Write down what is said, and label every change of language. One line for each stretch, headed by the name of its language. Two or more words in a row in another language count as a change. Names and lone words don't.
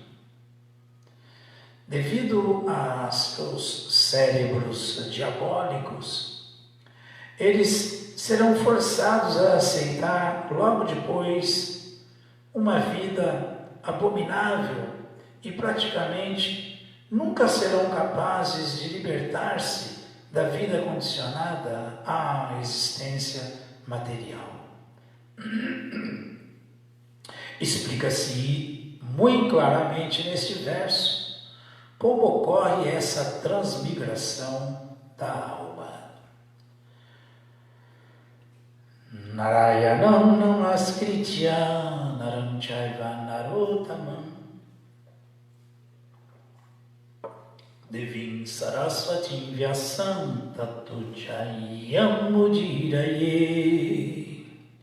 Portuguese: Devido a seus cérebros diabólicos, eles serão forçados a aceitar logo depois uma vida abominável e praticamente nunca serão capazes de libertar-se da vida condicionada à existência material. Explica-se muito claramente neste verso como ocorre essa transmigração da alma.
Sanskrit: Narayanam namaskritya naram chaiva narottamam Devim sarasvatim vyasam tato jayam mudiraye